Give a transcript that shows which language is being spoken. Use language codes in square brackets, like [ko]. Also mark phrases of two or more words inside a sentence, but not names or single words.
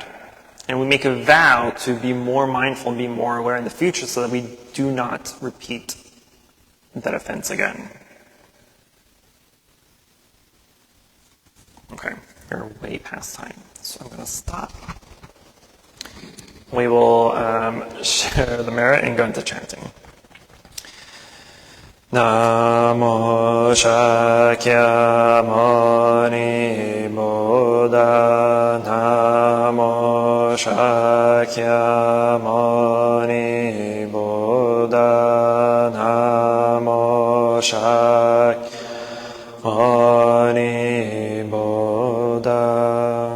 [en] And we make a vow to be more mindful and be more aware in the future so that we do not repeat that offense again. Okay, we're way past time, so I'm going to stop. We will share the merit and go into chanting. [sa] Namo Shakyamuni Buddha, Namo Shakyamuni Buddha, Namo Shakyamuni Buddha.